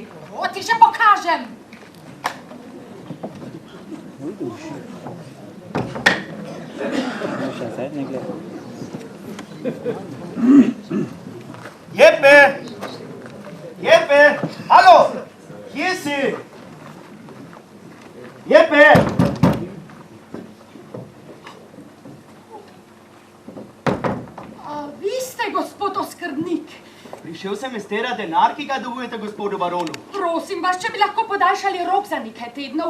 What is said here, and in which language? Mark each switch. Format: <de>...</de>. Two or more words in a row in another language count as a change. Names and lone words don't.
<sl>O, ti še pokažem! Jeppe!</sl> <de>Jeppe! Hallo! Hier si! Jeppe!</de> <sl>A vi ste gospod oskrbnik? Prišel sem iz tera denar, ki ga dolgujete gospodu baronu. Prosim vas, če bi lahko podaljšali rok za nekaj tednov.</sl>